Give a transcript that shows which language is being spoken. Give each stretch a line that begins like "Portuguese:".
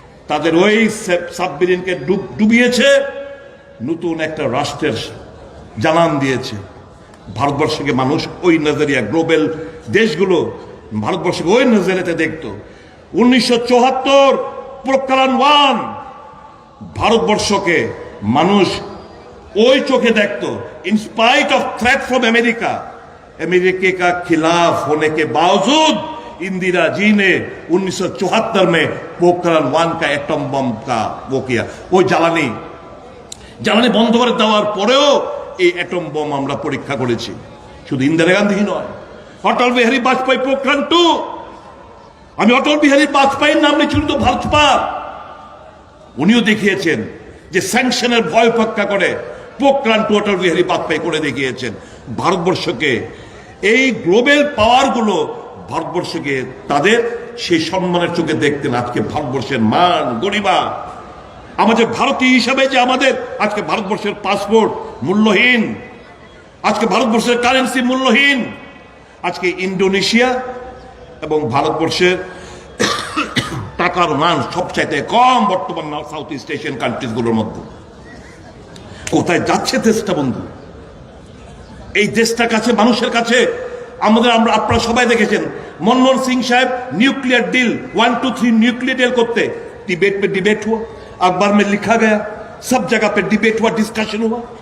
Bangla: তাদের ওই সাবমেরিনকে ডুবিয়েছে, নতুন একটা রাষ্ট্রের জানান দিয়েছে। ভারতবর্ষকে মানুষ ওই নজরিয়া, গ্লোবাল দেশগুলো ভারতবর্ষকে ওই নজরিয়াতে দেখত। 1974 পোখরান 1 ভারতবর্ষকে মানুষ ওই চোখে
Hindi: देखतो।
English: in spite of threat from America,
Hindi: America का खिलाफ होने के बावजूद इंदिरा जी ने 1974 में पोखरान 1 का एटम बम का वो किया।
Bangla: वो জ্বালানি বন্ধ করে দেওয়ার পরেও এই এটম বম আমরা পরীক্ষা করেছি। শুধু ইন্দিরা গান্ধী নয়, অটল বিহারী বাজপেয়ী পোখরান 2। আমি অটল বিহারী বাজপেয়ীর নাম নিয়েছিলাম তো ভাজপা, উনিও দেখিয়েছেন যে স্যাংশনের ভয় উপেক্ষা করে পোখরান 2 অটল বিহারী বাজপেয়ী করে দেখিয়েছেন। ভারতবর্ষকে এই গ্লোবাল পাওয়ারগুলো ভারতবর্ষকে তাদের সেই সম্মানের চোখে দেখতেন। আজকে ভারতবর্ষের মান গরিমা, আমাদের ভারতীয় হিসাবে যে আমাদের আজকে ভারতবর্ষের পাসপোর্ট মূল্যহীন, আজকে ভারতবর্ষের কারেন্সি মূল্যহীন, আজকে ইন্দোনেশিয়া এবং ভারতবর্ষের টাকার মান সবচাইতে কম বর্তমান সাউথ ইস্ট এশিয়ান কান্ট্রিজ গুলোর মধ্যে। কোথায় যাচ্ছে দেশটা বন্ধু? এই দেশটার কাছে, মানুষের কাছে আমরা আপনারা সবাই দেখেছেন
Hindi: मनमोहन सिंह साहब न्यूक्लियर डील 1, 2, 3 न्यूक्लियर डील करते डिबेट पे डिबेट हुआ, अखबार में लिखा गया, सब जगह पे डिबेट हुआ, डिस्कशन हुआ।